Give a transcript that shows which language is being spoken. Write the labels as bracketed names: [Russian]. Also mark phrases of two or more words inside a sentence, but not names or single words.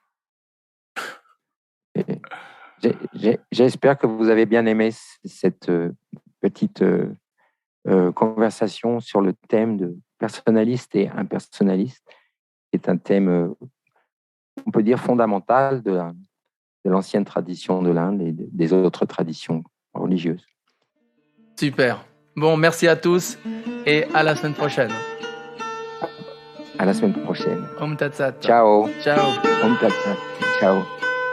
[French] J'espère que vous avez bien aimé cette petite conversation sur le thème de personnaliste et impersonnaliste, qui est un thème, on peut dire, fondamental de l'ancienne tradition de l'Inde et des autres traditions religieuses. Super. Bon, merci à tous et à la semaine prochaine. À la semaine prochaine. [Sanskrit] Om Tat Sat. [French] Ciao. Ciao. [Sanskrit] Om Tat Sat. Ciao.